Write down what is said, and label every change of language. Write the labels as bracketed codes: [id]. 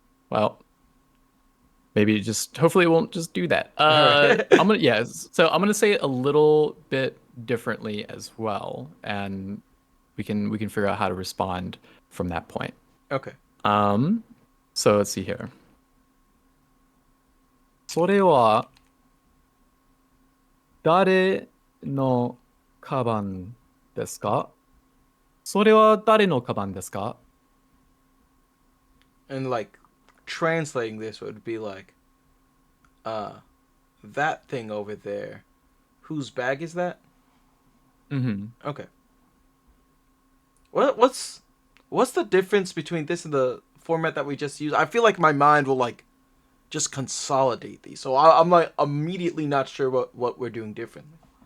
[en] Well, maybe just hopefully it won't just do that. All right. So I'm gonna say it a little bit differently as well, and we can figure out how to respond from that point. Okay. Um, so let's see here. [ja] それは誰のカバンですか？それは誰のカバンですか？ [en] And like translating this would be like, uh, that thing over there. Whose bag is that? Mm-hmm. Okay. What's the difference between this and the format that we just used? I feel like my mind will like just consolidate these, so I'm like immediately not sure what we're doing differently.